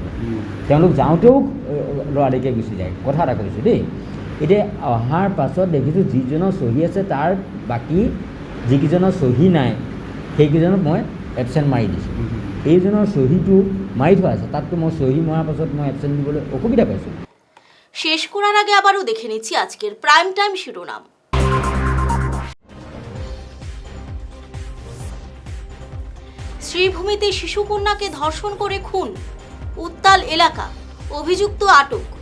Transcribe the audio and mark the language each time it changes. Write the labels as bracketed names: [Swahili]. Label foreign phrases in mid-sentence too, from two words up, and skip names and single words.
[Assamese] তেওঁলোক যাওঁতেও লৰালৰিকৈ গুচি যায়। কথা এটা কৈছোঁ দেই। এতিয়া অহাৰ পাছত দেখিছোঁ যিজনৰ চহী আছে তাৰ বাকী যিকেইজনৰ চহী নাই সেইকেইজনক মই এবচেণ্ট মাৰি দিছোঁ। এইজনৰ চহীটো মাৰি থোৱা আছে, তাততো মই চহী মৰাৰ পাছত মই এবচেণ্ট দিবলৈ অসুবিধা পাইছোঁ। [Bangla] শেষ করার আগে আবারও দেখে নিচ্ছি আজকের [English] prime time [Bangla] শিরোনাম। শ্রীভূমিতে শিশুকন্যাকে ধর্ষণ করে খুন, উত্তাল এলাকা, অভিযুক্ত আটক।